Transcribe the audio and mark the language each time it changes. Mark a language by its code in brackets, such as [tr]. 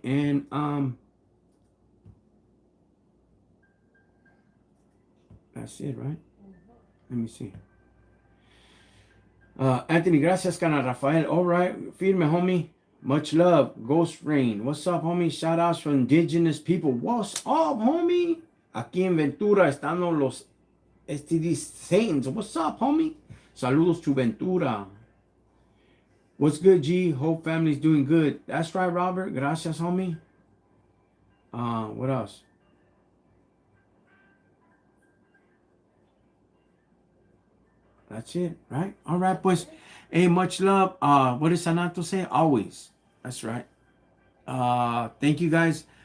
[en] And that's it, right? Let me see. Anthony, gracias, Cana Rafael. All right, firme, homie. Much love. Ghost Rain. What's up, homie? Shout outs for indigenous people. What's up, homie? [es] Aquí en Ventura están los STD Saints. [en] What's up, homie? Saludos to Ventura. What's good, G? Hope family's doing good. That's right, Robert. Gracias, homie. What else? That's it, right? All right, pues. Hey, much love. What does Sanato say? Always. That's right. Thank you guys.